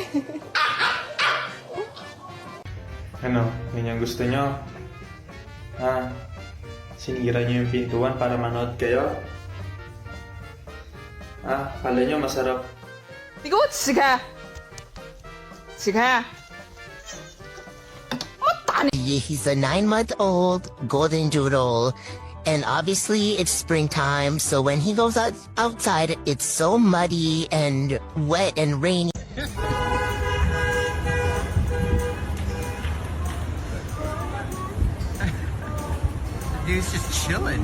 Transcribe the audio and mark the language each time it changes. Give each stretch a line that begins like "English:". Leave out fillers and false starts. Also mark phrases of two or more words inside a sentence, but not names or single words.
Filipino: Ano, yun yung gusto nyo? Ha? Sinira nyo yung pintuan para manood kayo? Ha? Kala nyo masarap?
Chinese: 你给我起开！起开！
English: He's a 9-month-old golden doodle. And obviously it's springtime, so when he goes outside, it's so muddy and wet and rainy. Dude's just chilling.